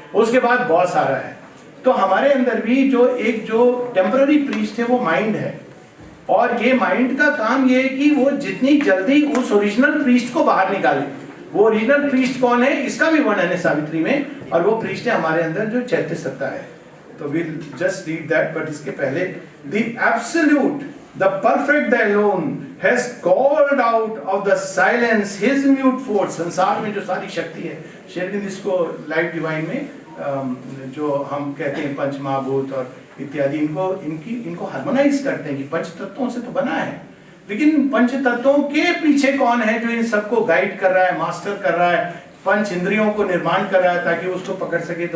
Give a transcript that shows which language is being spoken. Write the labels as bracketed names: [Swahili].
[Hindi] उसके बाद बॉस आ रहा है। तो हमारे अंदर भी जो टेम्पररी प्रीस्ट है वो माइंड है, और ये माइंड का काम ये है कि वो जितनी जल्दी उस ओरिजिनल प्रीस्ट को बाहर निकाले। वो ओरिजिनल प्रीस्ट कौन है, इसका भी वर्णन है सावित्री में, और वो प्रीस्ट है हमारे अंदर जो चैत्य सत्ता है। तो [English] we'll just read that, but [Hindi] इसके पहले [English] the absolute, the perfect, the alone has called out of the silence his mute force। [Hindi] संसार में जो सारी शक्ति है, शेरविंद इसको लाइफ डिवाइन में जो हम कहते हैं पंचमहाभूत और इत्यादि, इनको हार्मोनाइज करते हैं कि पंच तत्वों से तो बना है, लेकिन पंच तत्वों के पीछे कौन है जो इन सबको गाइड कर रहा है, मास्टर कर रहा है, पंच इंद्रियों को निर्माण कर रहा है ताकि उसको पकड़ सके।